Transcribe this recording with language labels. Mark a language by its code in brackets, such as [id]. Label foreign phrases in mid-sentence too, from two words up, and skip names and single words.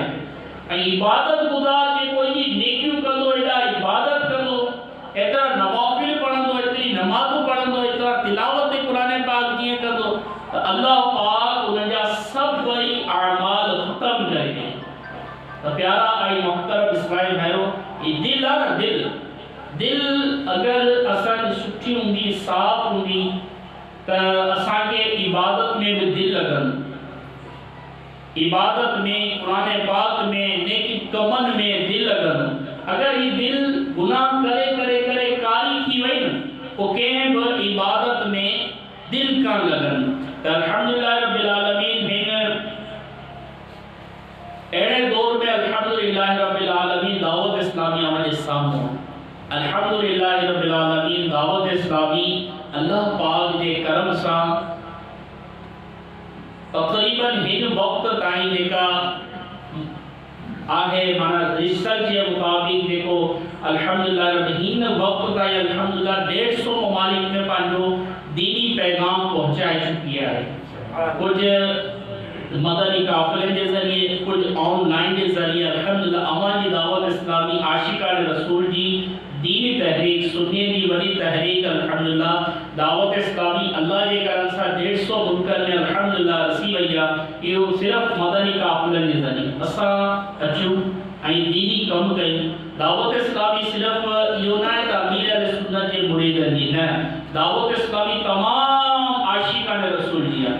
[sd] ऐं इबादत गुज़ार जे कोई नेकियूं कंदो, एॾा इबादत कंदो, एतिरा नवाफिल पढ़ंदो, एतिरी नमाज़ूं पढ़ंदो, एतिरा तिलावत क़ुरान पाक जीअं कंदो, त अल्लाह पाक उनजा सभई अमाल ख़त्म करे ॾे। त प्यारा ऐं मुहतरम इस्लामी भाइरो, ये दिल आहे न, दिल अगर असांजी सुठी हूंदी, साफ़ हूंदी, त असांखे इबादत में भी दिल लगन, इबादत में, कुरान पाक में, नेकी कमन में दिल लगन। अगर ये दिल गुनाह करे करे करे कारी थी वई न, तो कंहिं बि इबादत में दिल कान लगन। त [ar] الحمد لله رب العالمين [sd] हिन अहिड़े दौर में [ar] الحمد لله رب العالمين [sd] दावत इस्लामी हमारे साम्हूं, [ar] الحمد لله رب العالمين [sd] दावत इस्लामी अल्लाह पाक जे करम सां तक़रीबन हिन वक्त ताईं जेका आहे, माना रिसर्च जे मुताबिक जेको अल्हम्दुलिल्लाह हिन वक्त ताईं अल्हम्दुलिल्लाह 150 ममालिक में पंहिंजो दीनी पैगाम पहुंचाए चुकी है। [ur] کچھ مدنی قافلے کے ذریعے، کچھ آن لائن کے ذریعے [sd] अल्हम्दुलिल्लाह अवामी दावत इस्लामी आशिकान रसूल जी दीनी तहरीक, सुन्नी की वड़ी तहरीक अल्हम्दुलिल्लाह दावत इस्लामी अल्लाह के करम सां 150 मुल्कन में अल्हम्दुलिल्लाह रसी वई आहे। इहो सिर्फ मदनी काफ़िलनि जे ज़रिए असां अचूं ऐं दीनी कम कयूं। दावत इस्लामी सिर्फ इहो न आहे त अमीर अहले सुन्नत जे मुरीदनि जी, न, दावत इस्लामी तमाम आशिकान रसूल जी आहे।